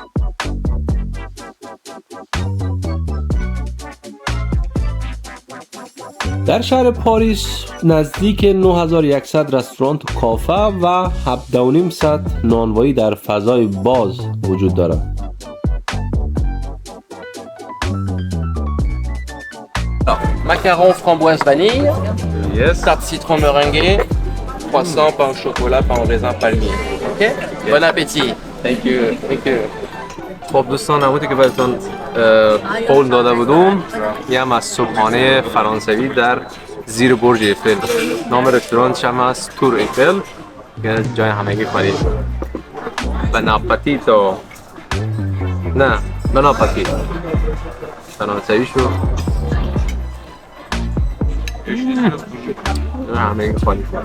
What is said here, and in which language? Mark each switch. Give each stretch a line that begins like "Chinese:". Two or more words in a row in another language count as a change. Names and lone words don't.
Persian: در شهر پاریس نزدیک 9100 رستوران و کافه و 7500 نانوایی در فضای باز وجود دارد.
French: Macarons framboise vanille,
English: Yes.
French: tarte citron meringuée, croissant, pain au chocolat, pain au raisin palmier. Ok? Bon appétit.
English: Thank you. Thank you.
Persian: خب دوستان همونطور که بهتون قول داده بودم یه هم از صبحانه فرانسوی در زیر برج ایفل. نام رستورانش هم از تور ایفل که جای همگی خواهید.
French: Bon appétit.
Persian: نه
French: bon appétit
Persian: فرانسوی شو همگی خواهید.